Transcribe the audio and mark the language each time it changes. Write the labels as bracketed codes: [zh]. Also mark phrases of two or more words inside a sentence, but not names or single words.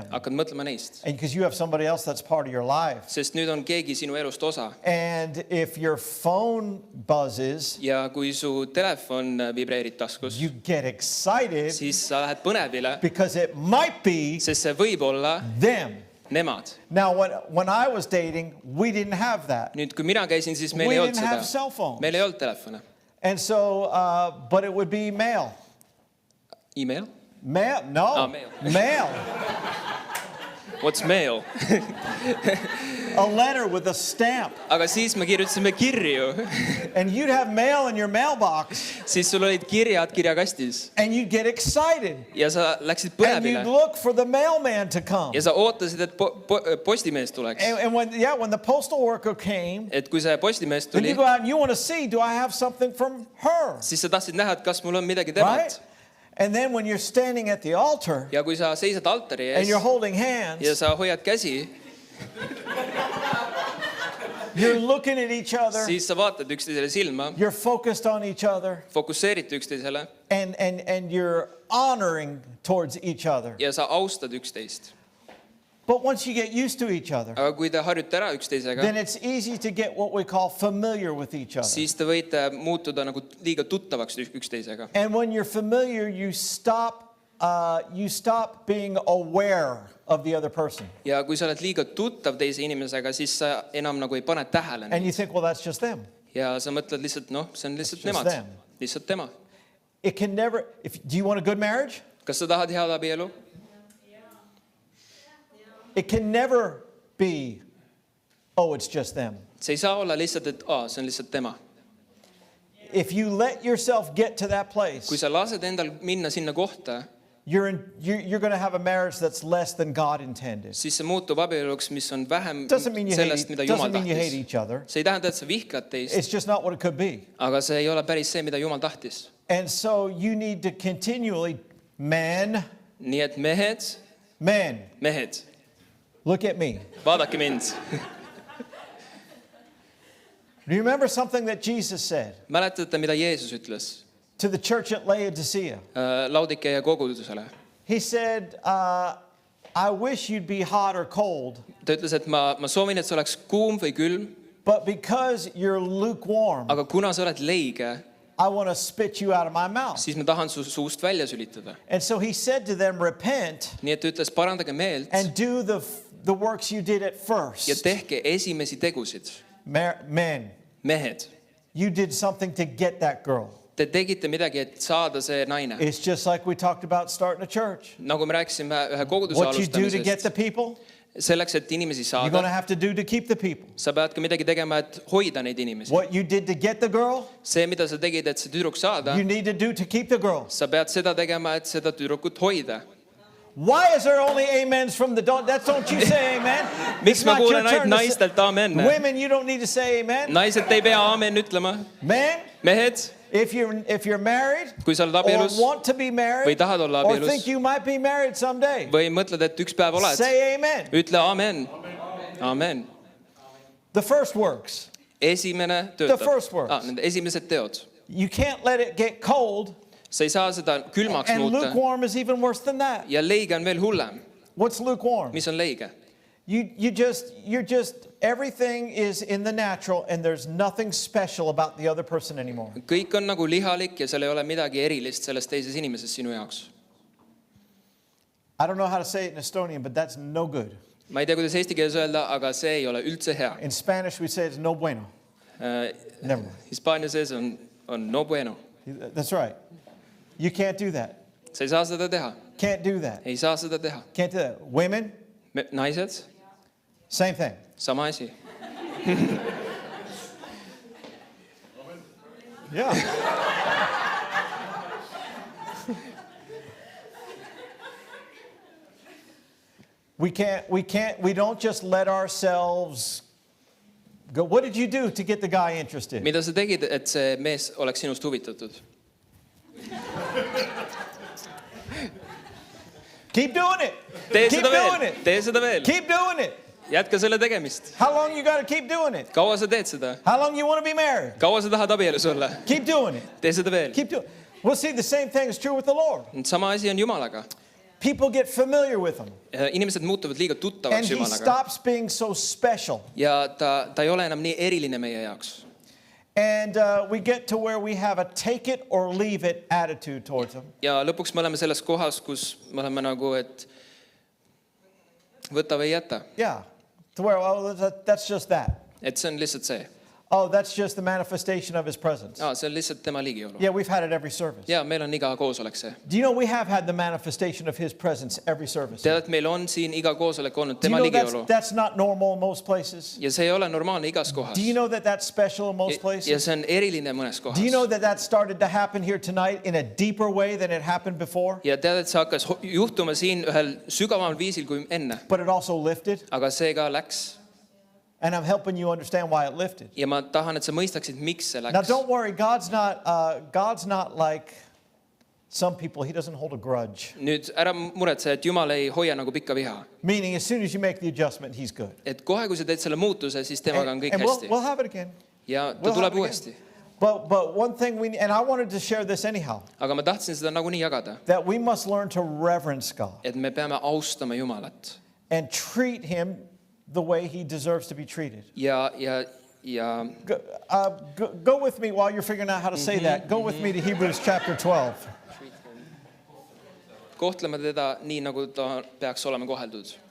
[et] Hakkad mõtlema neist. [en] And because you have somebody else that's part of your life. [et] Sest nüüd on keegi sinu elust osa. [en] And if your phone buzzes, [et] Ja kui su telefon vibreerib taskus, [en] you get excited [et] siis sa lähed põnevile, [en] because it might be [et] sest see võib olla [en] them. [et] nemad. [en] Now, when I was dating, we didn't have that. [et] Nüüd, kui mina käisin, siis meil [en] We [et] ei olnud [en] didn't have [et] seda. [en] cell phones. [et] Meil ei olnud telefone. [en] And so, but it would be male. Email? Male? No. Mail. Male. What's mail? a letter with a stamp. [et] aga siis me kirjutasime kirju. [en] And you'd have mail in your mailbox. [et] Siis sul olid kirjad kirjakastis. [en] And you'd get excited. [et] Ja sa läksid [en] And you'd [et] põnevile. [en] look for the mailman to come. [et] Ja sa ootasid, et postimees tuleks. [en] And when the postal worker came, [et] Et kui see postimees [en] then [et] tuli, [en] you go out and you want to see, do I have something from her? [et] siis sa tahtsid näha, et kas mul on midagi [en] Right? [et] temalt. [en] And then when you're standing at the altar [et] Ja kui sa seisad altari [en] and [et] ees [en] you're holding [et] ja [en] hands, [et] sa hoiad käsi, [en] you're looking at each other, [et] siis sa vaatad üksteisele silma, [en] you're focused on each other, [et] fokusseerid üksteisele [en] and you're honoring towards each other. [et] ja sa austad üksteist. [en] But once you get used to each other, [et] Aga kui te harjute ära üksteisega, [en] then it's easy to get what we call familiar with each other. [et] siis te võite muutuda nagu liiga tuttavaks üksteisega. [en] And when you're familiar, you stop being aware of the other person. [et] Ja kui sa oled liiga tuttav teise inimesega, siis sa enam nagu ei pane tähele [en] And [et] neid. [en] you think, well, that's just them. [et] Ja sa mõtled lihtsalt, noh, see on lihtsalt [en] Just [et] nemad. [en] them. [et] Lihtsalt tema. [en] It can never, do you want a good marriage? [et] Kas sa tahad head abielu? [en] It can never be, oh, it's just them. [et] See ei saa olla lihtsalt, et see on lihtsalt tema. [en] If you let yourself get to that place, [et] Kui sa lased endal minna sinna kohta, [en] you're going to have a marriage that's less than God intended. [et] siis see muutub abieluks, mis on vähem [en] Doesn't mean you [et] sellest, mida Jumal [en] hate [et] tahtis. [en] each other. [et] See ei tähenda, et sa vihkad teist, [en] It's just not what it could be. [et] aga see ei ole päris see, mida Jumal tahtis. [en] And so you need to continually, men, [et] Nii et mehed, [en] look at me. [et] vaadake mind. [en] Do you remember something that Jesus said [et] Mäletate, mida Jeesus ütles [en] to the church at Laodicea? [et] Laudikea kogudusele? [en] He said, I wish you'd be hot or cold, [et] Ta ütles, et ma soovin, et sa oleks kuum või külm, [en] but because you're lukewarm, [et] aga kuna sa oled leige, [en] I want to spit you out of my mouth. [et] siis ma tahan su suust välja sülitada. [en] And so he said to them, repent [et] Nii et ta ütles, parandage meelt [en] and do the works you did at [et] ja [en] first. [et] tehke esimesi tegusid. [en] Men, [et] Mehed, [en] you did something to get that girl. [et] te tegite midagi, et saada see naine. [en] It's just like we talked about starting a church. [et] Nagu me rääkisime ühe koguduse [en] What you do to get the [et] alustamisest, [en] people, [et] selleks, et inimesi [en] you're going to [et] saada, [en] have to do to keep the people. [et] sa pead ka midagi tegema, et hoida neid inimesi. [en] What you did to get the girl, [et] See, mida sa tegid, et see tüdruk saada, [en] you need to do to keep the girl. [et] sa pead seda tegema, et seda tüdrukut hoida. [en] Why is there only amens from the don't you say amen? [et] Miks [en] It's [et] ma [en] not your [et] kuulen ainult [en] turn to say- [et] naistelt aamenne? [en] Women, you don't need to say amen. [et] Naised ei pea aamen ütlema. [en] Men, [et] Mehed, [en] if you're married [et] kui sa oled [en] or [et] abielus [en] want to be married [et] või tahad olla [en] or [et] abielus [en] think you might be married someday, [et] või mõtled, et üks päev oled, [en] say amen. [et] ütle aamen. Aamen. [en] The first works. [et] Esimene [en] The [et] töötab. [en] first works. [et] Need esimesed teod. [en] You can't let it get cold, [et] Sa ei saa seda külmaks [en] and [et] muuta. [en] lukewarm is even worse than that. [et] Ja leige on veel hullem. [en] What's lukewarm? [et] Mis on leige? [en] You're just everything is in the natural and there's nothing special about the other person anymore. [et] Kõik on nagu lihalik ja seal ei ole midagi erilist selles teises inimeses sinu jaoks. [en] I don't know how to say it in Estonian, but that's no good. [et] Ma ei tea, kuidas eesti keeles öelda, aga see ei ole üldse hea. [en] In Spanish, we say it's [es] no bueno. [en] Never mind. [et] Hispaania sees on [es] no bueno. [en] That's right. You can't do that. [et] Sa ei saa seda teha. [en] Can't do that. [et] Ei saa seda teha. [en] Can't do that. Women, [et] Naised, [en] same thing. [et] sama asi. [en] Yeah. We don't just let ourselves go. What did you do to get the guy interested? [et] Mida sa tegid, et see mees oleks sinust huvitatud? [en] Keep doing it. [et] Tee [en] Keep [et] seda [en] doing [et] veel, [en] it. [et] tee seda veel. [en] Keep doing it. [et] Jätka selle tegemist. [en] How long you got to keep doing it? [et] Kaua sa teed seda? [en] How long you want to be married? [et] Kaua sa tahad abielus olla? [en] Keep doing it. [et] Tee seda veel. [en] Keep doing. Well, see, the same thing is true with the Lord. [et] Sama asi on Jumalaga. [en] People get familiar with him, [et] Inimesed muutuvad liiga [en] and [et] tuttavaks [en] he [et] Jumalaga. [en] stops being so special. [et] Ja ta ei ole enam nii eriline meie jaoks. [en] And we get to where we have a take it or leave it attitude towards him. [et] Ja lõpuks me oleme selles kohas, kus me oleme nagu, et võta või jäta. [en] Yeah, to where, well, that's just that. [et] Et see on lihtsalt see. [en] Oh, that's just the manifestation of his presence. [et] See on lihtsalt tema ligiolu. [en] Yeah, we've had it every service. [et] Ja meil on iga koosolek see. [en] Do you know we have had the manifestation of his presence every service? [et] Tead, et meil on siin iga koosolek olnud [en] Do you [et] tema [en] know [et] ligiolu. [en] that's not normal in most places? [et] Ja see ei ole normaalne igas kohas. [en] Do you know that that's special in most [et] Ja [en] places? [et] see on eriline mõnes [en] Do you know [et] kohas. [en] that started to happen here tonight in a deeper way than it happened before? [et] Ja tead, et see hakkas juhtuma siin ühel sügavamal viisil kui enne. [en] But it also lifted? [et] Aga see ka läks. [en] And I'm helping you understand why it lifted. [et] Ja ma tahan, et sa mõistaksid, miks see [en] Now [et] läks. [en] don't worry, God's not like some people. He doesn't hold a grudge. [et] Nüüd ära muretse, et Jumal ei hoia nagu pikka viha. [en] Meaning as soon as you make the adjustment, he's good. [et] Et kohe, kui sa teed selle muutuse, siis temaga on kõik [en] And [et] hästi. [en] we'll have it again. [et] Ja ta [en] we'll have [et] tuleb [en] it [et] uuesti. [en] But one thing and I wanted to share this anyhow, [et] Aga ma tahtsin seda nagunii jagada. [en] that we must learn to reverence God [et] Et me peame austama Jumalat. [en] and treat him the way he deserves to be treated. [et] Ja [en] Go with me while you're figuring out how to say that. Go with me to Hebrews chapter 12. [et] kohtlema teda nii, nagu ta peaks olema koheldud.